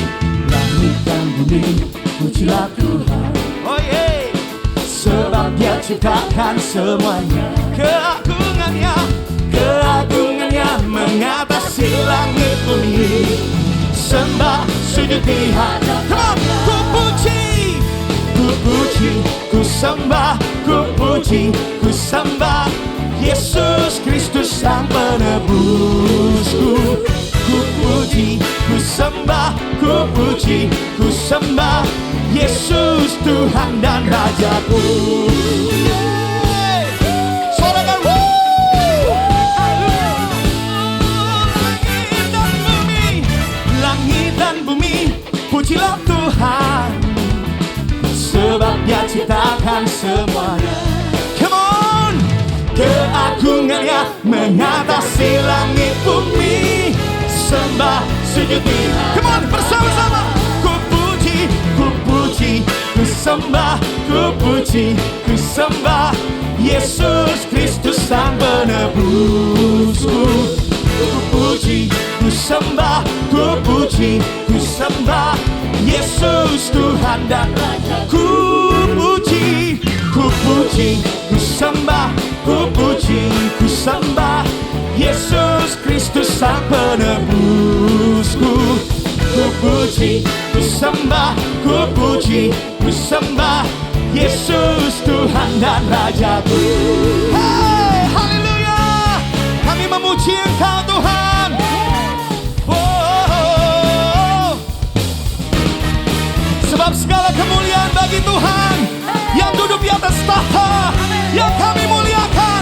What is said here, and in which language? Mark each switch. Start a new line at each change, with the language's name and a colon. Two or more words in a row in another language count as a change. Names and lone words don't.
Indonesian: Langit dan bumi, pujilah Tuhan.
English: oh yeah.
Indonesian: Sebab Dia ciptakan semuanya. Keagungannya mengatasi langit bumi, sembah sujud di hadapannya. Ku puji, ku sembah, ku puji, ku sembah Yesus Kristus Sang Penebusku. Ku puji, ku sembah, ku puji, ku sembah Yesus Tuhan dan Rajaku. Sorakan, langit dan bumi, pujilah Tuhan, sebab Dia ciptakan semuanya.
English: Come on,
Indonesian: keagungannya mengatasi langit bumi, sembah sujud di.
English: Come on,
Indonesian: bersama-sama. Ku puji, ku puji, ku sembah, ku puji, ku sembah Yesus Kristus Sang Penebusku. Ku puji, ku sembah, ku puji, ku sembah Yesus Tuhan dan Raja. Ku puji, ku puji, ku sembah, ku puji, ku sembah Yesus Kristus Sang Penebusku. Ku puji, ku sembah, ku puji, ku sembah Yesus Tuhan dan Rajaku. Hey, haleluya, kami memuji Engkau Tuhan. Oh, sebab segala kemuliaan bagi Tuhan yang duduk di atas tahta, yang kami muliakan.